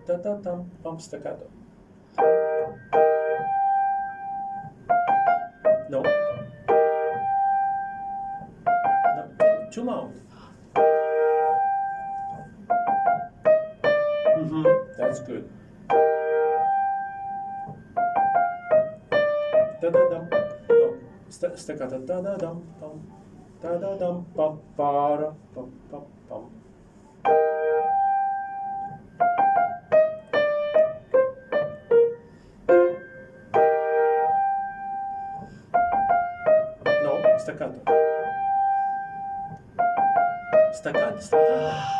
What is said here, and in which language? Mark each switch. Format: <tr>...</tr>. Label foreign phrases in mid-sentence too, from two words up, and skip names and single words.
<en>Da da dum pump staccato. No. No, too loud. That's good. Da da dum. No. Staccato. Da da dum dum. Da da dum pa pa ra pa pa pum. No, staccato. Staccato.</en>